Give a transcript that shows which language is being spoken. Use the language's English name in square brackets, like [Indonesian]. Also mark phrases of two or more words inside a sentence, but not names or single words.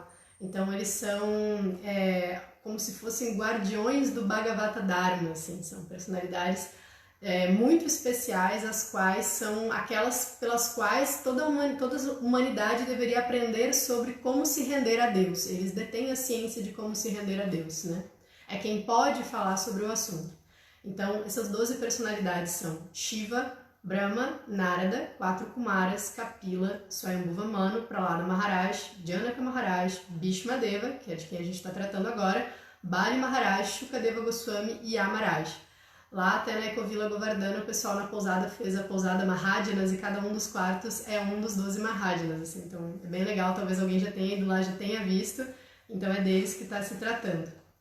[Portuguese] Então eles são como se fossem guardiões do Bhagavata Dharma, assim, são personalidades muito especiais, as quais são aquelas pelas quais toda a humanidade deveria aprender sobre como se render a Deus. Eles detêm a ciência de como se render a Deus, né? É quem pode falar sobre o assunto. Então essas 12 personalidades são Shiva, Brahma, Narada, 4 Kumaras, Kapila, Swayambhuva Manu, Prahlada Maharaj, Janaka Maharaj, Bhishmadeva, que é de quem a gente está tratando agora, Bali Maharaj, Shukadeva Goswami e Yamaraj. Lá até na Ecovila Govardhana, o pessoal na pousada fez a pousada Mahājanas e cada um dos quartos é um dos 12 Mahājanas. Assim, então é bem legal, talvez alguém já tenha ido lá, já tenha visto, então é deles que está se tratando.